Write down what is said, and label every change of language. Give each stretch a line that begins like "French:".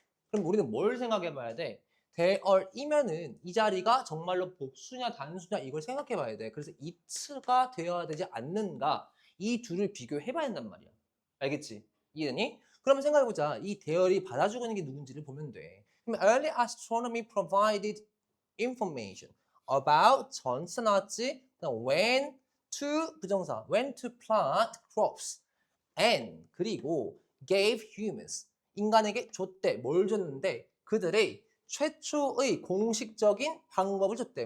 Korean: 그럼 우리는 뭘 생각해 봐야 돼? 대열이면은 이 자리가 정말로 복수냐 단수냐 이걸 생각해 봐야 돼. 그래서 입스가 되어야 되지 않는가? 이 둘을 비교해 봐야 한단 말이야. 알겠지? 이해되니? 그러면 생각해 보자. 이 대열이 받아주고 있는 게 누군지를 보면 돼. 그럼
English: early astronomy provided information about
Korean: 전체 나왔지?
English: when to
Korean: 부정사
English: when to plant crops and
Korean: 그리고
English: gave humans
Korean: 인간에게 줬대. 뭘 줬는데 그들의 최초의 공식적인 방법을 줬대.